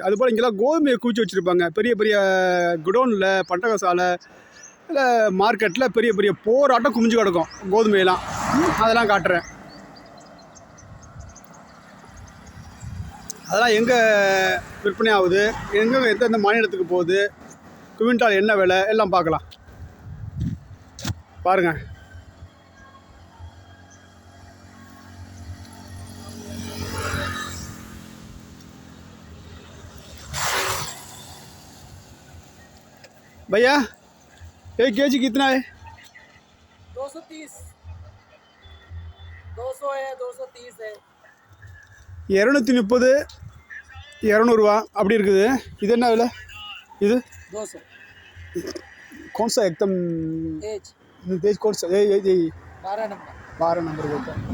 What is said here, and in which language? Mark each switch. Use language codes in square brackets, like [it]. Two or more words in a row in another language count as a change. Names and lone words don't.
[ta] அதுபோல் இங்கெல்லாம் கோதுமையை குவிச்சு வச்சுருப்பாங்க. பெரிய பெரிய குடோனில், பண்டகசாலை, இல்லை மார்க்கெட்டில் பெரிய பெரிய போராட்டம் குமிஞ்சு கிடக்கும் கோதுமையெல்லாம். அதெல்லாம் காட்டுறேன். அதெல்லாம் எங்கே விற்பனை ஆகுது, எங்கே எந்தெந்த மாநிலத்துக்கு போகுது, குவிண்டால் என்ன விலை எல்லாம் பார்க்கலாம். பாருங்கள். [hi] भैया 1 केजी कितना है? 230, 200 है, 230 है. [ta] 230, 200 ரூபா அப்படி இருக்குது. இது என்ன விலை? இது 200. [hi] कौन सा एकदम तेज कौन सा? ये 12 नंबर बोलता है.